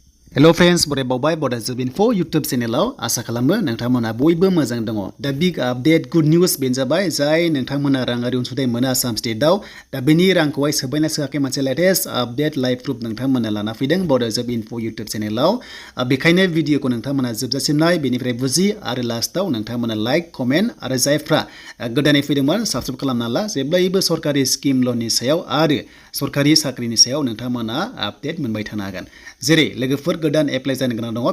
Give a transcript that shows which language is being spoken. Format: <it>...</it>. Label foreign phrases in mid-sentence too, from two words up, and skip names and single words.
<en>Hello friends,</en> <brx>bore bawbai boda info YouTube channel asa खालामो नोंथांमोना बयबो मोजां दङ</brx> <en>the big update good news</en> <brx>बेनजाबाय जाय नोंथांमोना रांआरि अनसुंथाइ मोनो आसाम स्टेटआव दा बेनि रांखौहाय सोबायना सोआखै मोनसे</brx> <en>latest update live proof</en> <brx>नोंथांमोना लाना फैदों बड info YouTube चैनेलाव बेखायनो भिडिअखौ नोंथांमोना जोबजासिम नाय बेनिफ्राय बुजि आरो लास्टआव नोंथांमोना</brx> <en>like comment</en> <brx>आरो जायफ्रा गोदानै फैदोंमोन साबस्क्राइब खालामना ला जेब्लायबो सरकारि स्किम लननि सायाव आरो सरकारि साख्रिनि सायाव नोंथांमोना आपडेट मोनबाय थानो हागोन जेरै लोगोफोर गोदान एप्लाइ जानो गोनां दङ</brx>